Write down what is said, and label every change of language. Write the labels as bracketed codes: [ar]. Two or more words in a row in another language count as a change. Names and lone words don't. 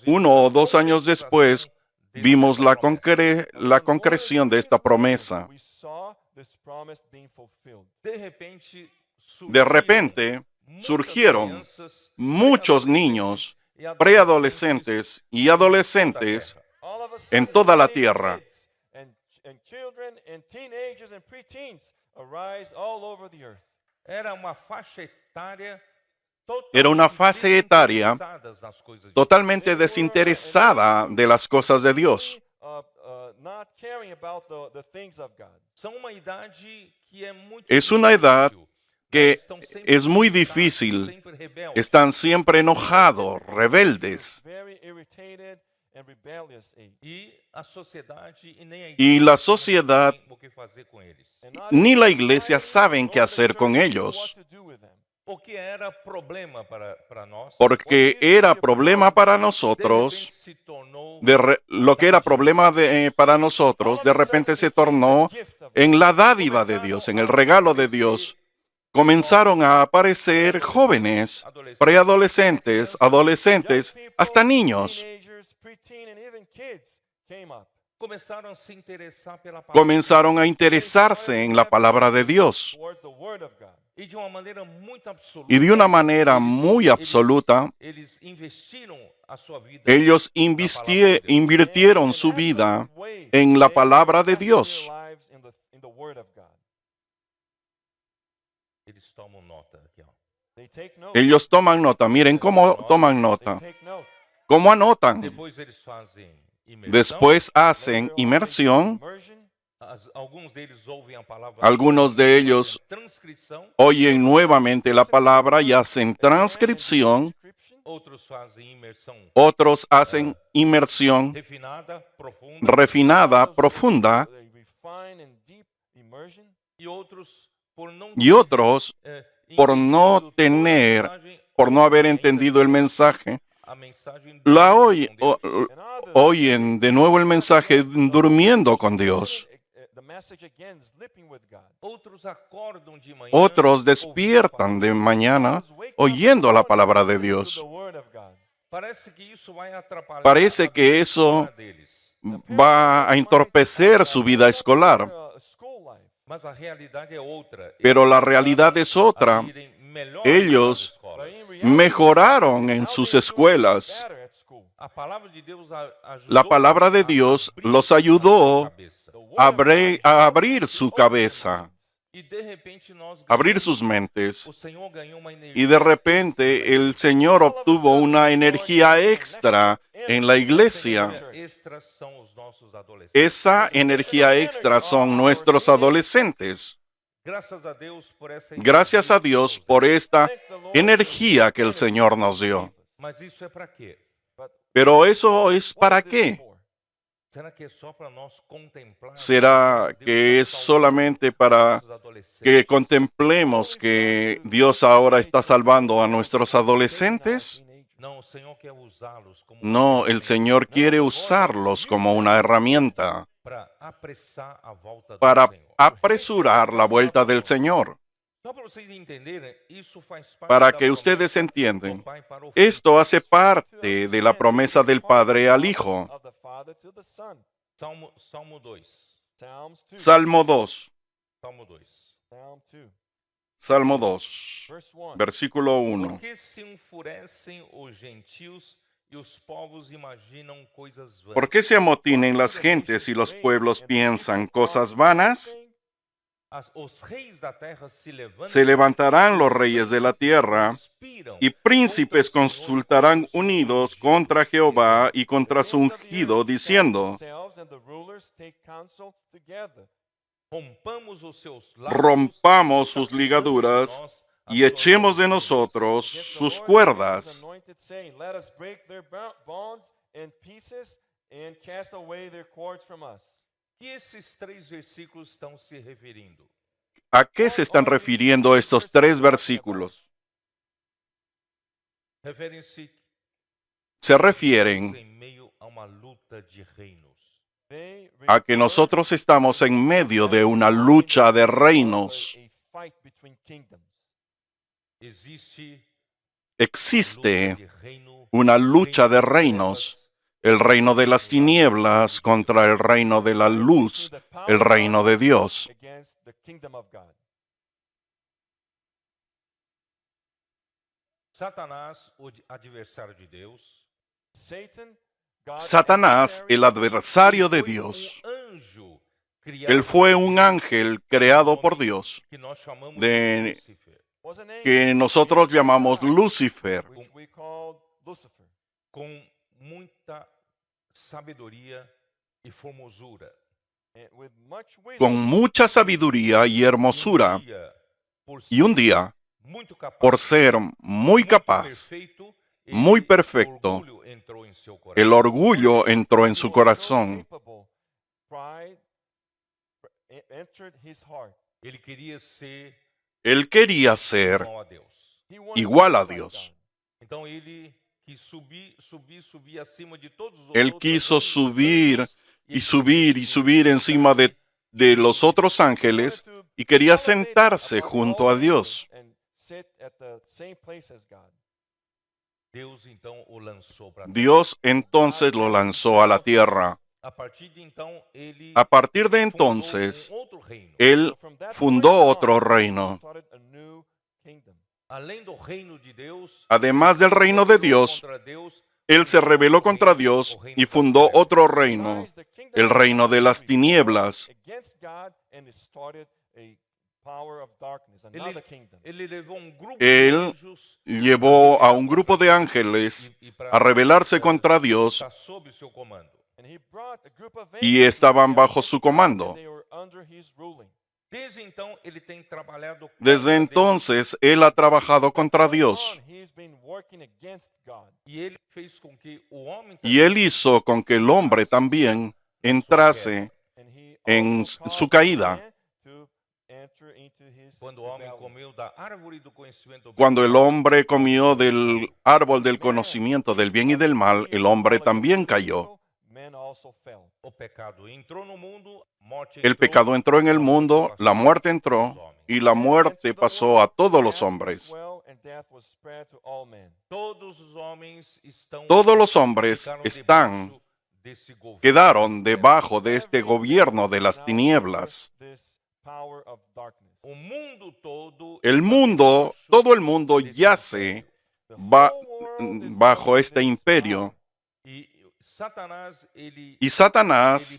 [es] 1 o 2 años después, vimos la [en] And [es] concreción de esta promesa. [en] we saw this promise being fulfilled. [es] De repente, De repente, surgieron muchos niños, preadolescentes y adolescentes [en] All of a [es] en [en] sudden, [es] toda la [en] many [es] tierra. [en] kids and children and teenagers and preteens arise all over the earth. [pt] Era uma faixa etária [es] Era una fase etaria [pt] desinteressadas nas coisas de Deus. [es] totalmente desinteresada de las cosas de Dios. [en] Not caring about the things of God. [pt] São uma idade que é muito [es] Es una edad [pt] difícil. [es] que [pt] Estão sempre [es] es muy [pt] irritados, [es] difícil. [pt] sempre rebeldes. [es] Están siempre enojados, rebeldes. [en] Very irritated and rebellious age. [pt] E a sociedade e nem a [es] Y [pt] igreja [es] la sociedad [pt] sabem o que fazer com eles. [en] And not [es] ni [en] even [es] la [en] the [es] iglesia [en] society [es] saben [en] nor [es] qué [en] the [es] hacer con [en] church [es] ellos. [en] know what to do with them. [pt] Porque era problema para nós. [es] Porque era problema para nosotros, [pt] Se tornou [es] lo que era problema para nosotros, de repente se tornó en la dádiva de Dios, en el regalo de Dios. Comenzaron a aparecer jóvenes, preadolescentes, adolescentes, hasta niños. [en] Teenagers, preteen, and even kids came up. [pt] começaram a se interessar pela palavra [es] Comenzaron a interesarse en la palabra de Dios. [en] Towards the word of God. [pt] e de uma maneira muito absoluta. [es] Y de una manera muy absoluta, [pt] Eles investiram a sua vida. [es] ellos [pt] na palavra de Deus. [es] invirtieron su vida en la palabra de Dios. [pt] Eles tomam nota aqui, ó. [en] They take note. [es] Ellos toman nota. Miren cómo toman [en] They [es] nota. [en] take note. [es] ¿Cómo anotan? [pt] Depois eles fazem imersão. [es] Después hacen inmersión. [en] Immersion. [pt] Alguns deles ouvem a palavra. [es] Algunos de ellos [pt] Transcrição. [es] oyen nuevamente la palabra y hacen transcripción. [pt] Outros fazem imersão [es] Otros hacen inmersión [pt] refinada, profunda. [es] refinada, profunda. [en] They refine and deep immersion. [pt] E outros, por não [es] Y otros, por no [pt] entendido toda a [es] tener, [pt] mensagem, [es] por no haber [pt] ainda [es] entendido el mensaje, [pt] a mensagem [es] la [pt] dormem com Deus. [en] And others, [es] oyen de nuevo el mensaje durmiendo con Dios. [en] the message again, sleeping with God. [pt] Outros acordam de manhã. [es] Otros [pt] ouvindo a [es] despiertan de [pt] palavra. [es] mañana [en] Others wake up [es] oyendo la [en] in the morning [es] palabra de [en] listening to [es] Dios. [en] the word of God. [pt] Parece que isso vai atrapalhar [es] Parece [pt] a [es] que [pt] vida [es] eso [pt] escolar deles. [es] va a entorpecer su vida escolar, [en] School life. [pt] Mas a realidade é outra. [es] pero [pt] Eles [es] la realidad es otra. [pt] a irem melhor [es] Ellos [pt] nas escolas. [en] But in reality, [es] mejoraron en [en] how [es] sus [en] they do [es] escuelas. [en] better at school. [pt] A palavra de Deus ajudou [es] La palabra de [pt] a [es] Dios [pt] abrir [es] los [pt] a [es] ayudó [pt] cabeça. [en] The word [es] a [en] of God [es] a [en] helps [es] abrir [en] to [es] su [en] open their [es] cabeza, [en] minds. [pt] E de repente nós [es] abrir [pt] ganhamos- [es] sus mentes. [pt] o Senhor ganhou uma energia [es] Y de repente el Señor obtuvo una energía extra en la iglesia. [pt] extra são os nossos adolescentes. [es] Esa energía extra son nuestros adolescentes. [pt] Graças a Deus por essa [es] Gracias a Dios por esta [en] Thank the Lord [es] energía que el [en] for the [es] Señor [en] energy [es] nos [en] He [es] dio. [en] gave us. [pt] Mas isso é para quê? [en] But [es] Pero eso es [en] what [es] ¿para [en] is this [es] qué? [en] for? [pt] Será que é só para nós contemplar? [es] ¿Será que es solamente para que contemplemos que Dios ahora está salvando a nuestros adolescentes? [pt] Não, o Senhor quer usá-los como [es] No, el Señor quiere usarlos como una herramienta [pt] para apressar a volta do [es] para [pt] Senhor. [es] apresurar la vuelta del Señor. [pt] Só para vocês entenderem, isso faz parte [es] Para [pt] da [es] que ustedes [pt] promessa [es] entiendan, [pt] do Pai para o Filho. [es] esto hace parte de la promesa del Padre al Hijo. [en] Of the Father to the Son. [pt] Salmo 2. [en] Psalms 2. [es] Salmo 2. Salmo 2. [en] Psalm 2. [es] Salmo 2. [en] Verse 1. [es] Versículo 1. [pt] Porque se enfurecem os gentios e os povos imaginam coisas vãs. [es] ¿Por qué se amotinen las gentes y los pueblos piensan cosas vanas? [pt] Os reis da terra [es] Se levantarán los reyes de la tierra y príncipes consultarán unidos contra Jehová y contra su ungido, diciendo, rompamos sus ligaduras y echemos de nosotros sus cuerdas. [pt] E esses três versículos estão se referindo? [es] ¿A qué se están refiriendo estos tres versículos? [pt] Referem-se [es] Se refieren [pt] em meio a uma luta de reinos. [es] a que nosotros estamos en medio de una lucha de reinos. Existe una lucha de reinos. El reino de las tinieblas contra el reino de la luz, el reino de Dios. Satanás, [pt] o adversário de Deus, [es] Satanás, el adversario de Dios, [pt] anjo criado [es] él fue un ángel creado por Dios, [pt] que nós chamamos de- Lúcifer, [es] que nosotros llamamos Lucifer, [pt] com muita sabedoria e formosura. [es] con mucha sabiduría y hermosura, y un día, [pt] muito capaz, [es] por ser muy capaz, [pt] perfeito, [es] muy perfecto, [pt] orgulho entrou em seu coração. [es] el orgullo entró en su corazón. [pt] Ele queria ser [es] Él quería ser [pt] igual a Deus. [es] igual a Dios. [pt] Então ele quis subir acima de todos os [es] Él [pt] outros [es] quiso [pt] anjos, [es] subir [pt] anjos, [es] y subir encima de los otros ángeles y quería sentarse junto a Dios. [pt] Deus então o lançou para [es] Dios entonces lo lanzó a la tierra. [pt] A partir de então ele [es] A partir de [pt] fundou [es] entonces, [pt] outro reino. [es] él fundó otro reino. [pt] Além do reino de Deus, [es] Además del reino de Dios, [pt] contra Deus, [es] él se rebeló contra Dios y fundó otro reino, el reino de las tinieblas. [en] power of darkness, another kingdom. [pt] Ele levou um grupo [es] Él [pt] de anjos [es] llevó a un grupo de ángeles a rebelarse contra Dios [pt] está sob seu comando. [en] And he brought a group of [es] y [en] angels [es] estaban [en] together [es] bajo su [en] against God, [es] comando. [en] and they were under his ruling. [pt] Desde então, ele tem trabalhado [es] Desde [pt] contra Deus, [es] entonces, él ha trabajado contra Dios [en] On, he's been working against God. [pt] e ele fez com que o homem [es] y él hizo con que el hombre también entrase [en] And he [es] en [en] also [es] su [en] caused [es] caída. [en] man to enter into his [pt] quando o homem [en] rebellion. [pt] comeu da árvore do conhecimento do [es] Cuando [pt] bem [es] el hombre comió del árbol del conocimiento del bien y del mal, el hombre también cayó. [en] Man also fell. [pt] o pecado entrou no mundo, a morte [es] El [pt] entrou, [es] pecado entró en el mundo, la muerte entró y la muerte pasó a todos los hombres. [pt] todos os homens estão [es] Todos los hombres [pt] ficaram [es] están, [pt] debaixo desse governo. [es] quedaron debajo de este gobierno de las tinieblas. [pt] O mundo todo [es] El [pt] está [es] mundo, [pt] debaixo [es] todo el mundo [pt] desse [es] yace [pt] imperio. [es] bajo este imperio. [pt] E Satanás, ele [es] Y Satanás,